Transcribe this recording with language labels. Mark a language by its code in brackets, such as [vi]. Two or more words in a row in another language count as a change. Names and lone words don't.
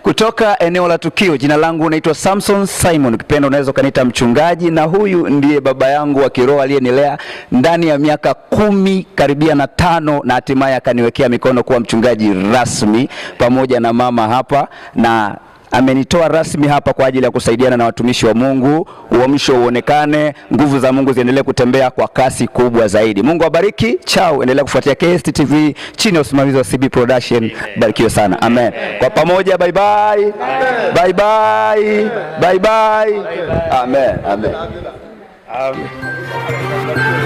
[sw] Kutoka eneo la tukio, jina langu naitwa Samson Simon, ukipenda unaweza kaniita mchungaji, na huyu ndiye baba yangu wa kiroho aliyenilea ndani ya miaka 10 karibia na 5, na hatimaye akaniwekea mikono kuwa mchungaji rasmi pamoja na mama hapa, na amenitoa rasmi hapa kwa ajili ya kusaidiana na watumishi wa Mungu, uamsho uonekane, nguvu za Mungu ziendelee kutembea kwa kasi kubwa zaidi. Mungu abariki. Chao, endelea kufuatia KSTV chini ya usimamizi wa CB Production. Barikiwe sana. Amen. Kwa pamoja, [en] bye bye. Bye bye. Bye bye. Amen. Amen. Amen.